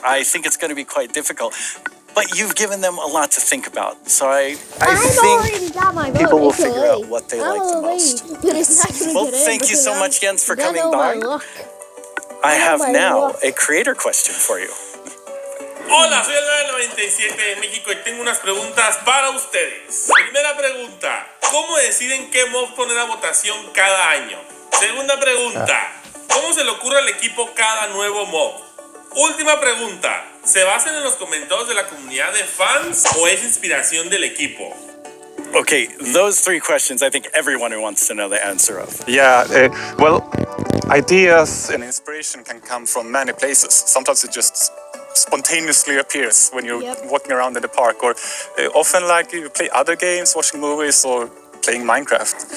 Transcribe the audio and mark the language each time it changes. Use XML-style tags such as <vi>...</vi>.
<en>I think it's going to be quite difficult. But you've given them a lot to think about. So I think people will figure out what they like the most. Well, thank you so much, Jens, for coming by. I have now a creator question for you.</en> <es>Hola, soy el 997 de México y tengo unas preguntas para ustedes. Primera pregunta, ¿cómo deciden qué mob poner a votación cada año? Segunda pregunta, ¿cómo se le ocurre al equipo cada nuevo mob? Última pregunta, ¿se basan en los comentarios de la comunidad de fans o es inspiración del equipo?</es> <en>Okay, those 3 questions I think everyone who wants to know the answer of. Yeah, well, ideas and inspiration can come from many places. Sometimes it just spontaneously appears when you're walking around in the park, or often you play other games, watching movies, or playing Minecraft.</en>